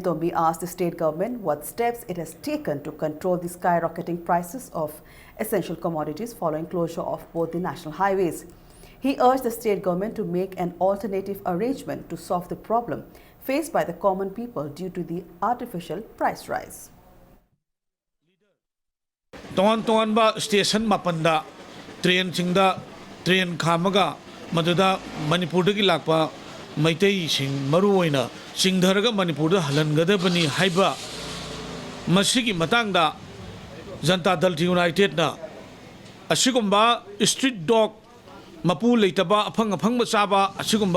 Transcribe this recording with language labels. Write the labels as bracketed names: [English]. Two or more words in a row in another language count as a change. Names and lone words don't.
[English] Tombi asked the state government what steps it has taken to control the skyrocketing prices of essential commodities following closure of both the national highways. He urged the state government to make an alternative arrangement to solve the problem faced by the common people due to the artificial price rise. [Manipuri] Tongan ba station mapanda train singda train khamaga ꯃꯗꯨꯗ ꯃꯅꯤꯄꯨꯔꯗꯒꯤ ꯂꯥꯛꯄ ꯃꯩꯇꯩꯁꯤꯡ ꯃꯔꯨꯑꯣꯏꯅ ꯆꯤꯡꯊꯔꯒ ꯃꯅꯤꯄꯨꯔꯗ ꯍꯜꯍꯟꯒꯗꯕꯅꯤ ꯍꯥꯏꯕ ꯃꯁꯤꯒꯤ ꯃꯇꯥꯡꯗ ꯖꯟꯇꯥ ꯗꯜ ꯌꯨꯅꯥꯏꯇꯦꯗꯅ ꯑꯁꯤꯒꯨꯝꯕ [English] street dog [Manipuri] ꯃꯄꯨ ꯂꯩꯇꯕ ꯑꯐꯪ ꯑꯐꯪꯕ ꯆꯥꯕ ꯑꯁꯤꯒꯨꯝꯕ